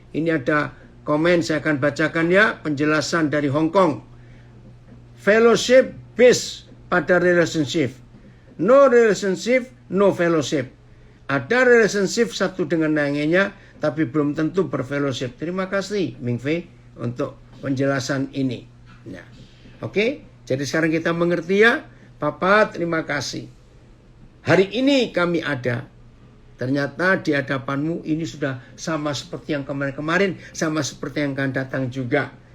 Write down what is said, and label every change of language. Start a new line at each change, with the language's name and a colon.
Indonesian: Ini ada komen, saya akan bacakan ya, penjelasan dari Hong Kong. Fellowship based pada relationship.
English: No relationship, no fellowship.
Indonesian: Ada relationship satu dengan lainnya, tapi belum tentu berfellowship. Terima kasih Ming Fei untuk penjelasan ini. Nah, oke, jadi sekarang kita mengerti ya. Papa terima kasih. Hari ini kami ada. Ternyata di hadapanmu ini sudah sama seperti yang kemarin-kemarin, sama seperti yang akan datang juga.